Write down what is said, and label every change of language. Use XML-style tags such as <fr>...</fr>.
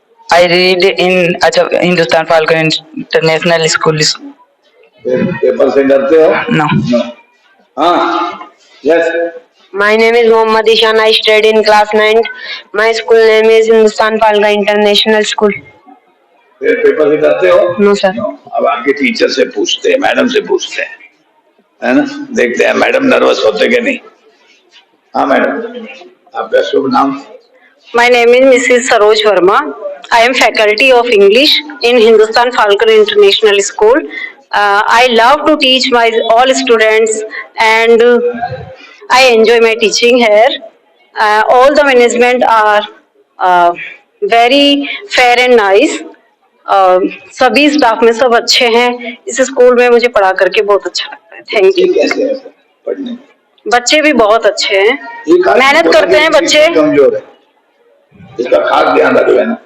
<en>I read in Hindustan Falcon International School.</en> <hi>फिर paper से डरते हो?</hi> <en>No.</en> <hi>हाँ, yes.</hi> <en>My name is Mohammad Ishan. I study in class 9th. My school name is Hindustan Falcon International School.</en> <hi>फिर paper से डरते हो?</hi> <en>No, sir.</en> <hi>अब आपके टीचर से पूछते हैं, मैडम से पूछते हैं, है ना? देखते हैं मैडम नर्वस होते कि नहीं। हाँ मैडम, आपका शुभ नाम?</hi> <en>My name is Mrs. Saroj Verma. I am faculty of English in Hindustan Falcon International School. I love to teach my all students and I enjoy my teaching here. All the management are very fair and nice.</en> <hi>सभी staff में सब अच्छे हैं। इस school में मुझे पढ़ा करके बहुत अच्छा लगता है।</hi> <en>Thank you.</en> <hi>कैसे है सर पढ़ने? बच्चे भी बहुत अच्छे हैं, मेहनत करते हैं बच्चे। कमजोर है, इसका खास ध्यान रख लेना।</hi>